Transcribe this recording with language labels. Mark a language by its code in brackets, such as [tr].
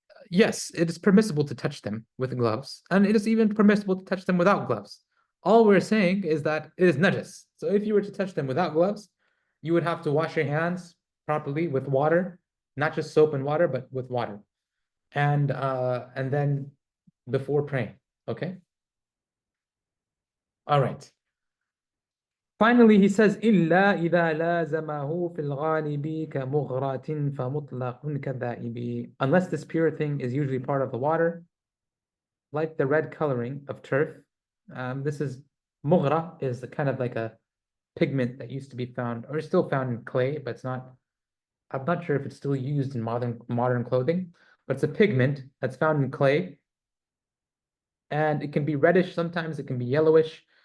[en] Yes, it is permissible to touch them with gloves, and it is even permissible to touch them without gloves. All we're saying is that it is najis. So if you were to touch them without gloves, you would have to wash your hands properly with water, not just soap and water, but with water. And then before praying. Okay? All right. Finally, he says, [ar] إِلَّا إِذَا لَازَمَهُ فِي الْغَالِبِ كَمُغْرَةٍ فَمُطْلَقٌ كَالذَّائِبِ. [en] Unless this pure thing is usually part of the water, like the red coloring of turf. This is mughra, is kind of like a pigment that used to be found or is still found in clay, but it's not. I'm not sure if it's still used in modern clothing, but it's a pigment that's found in clay, and it can be reddish sometimes. It can be yellowish.